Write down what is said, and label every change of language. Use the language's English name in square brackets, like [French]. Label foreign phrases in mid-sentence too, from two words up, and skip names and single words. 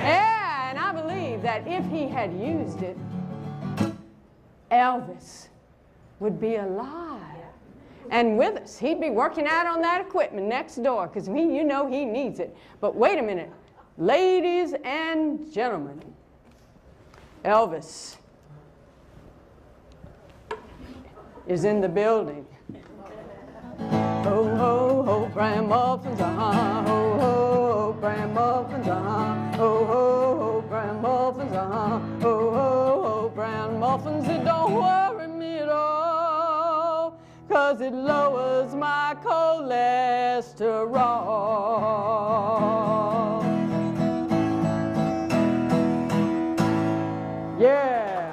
[English] Yeah, and I believe that if he had used it, Elvis would be alive and with us. He'd be working out on that equipment next door because you know he needs it. But wait a minute. Ladies and gentlemen, Elvis is in the building. Ho, ho, ho, bran muffins, uh-huh. Ho, ho, ho, bran muffins, uh-huh. Ho, ho, ho, bran muffins, uh-huh. Ho, ho, ho, bran muffins. It don't worry me at all, 'cause it lowers my cholesterol. Yeah.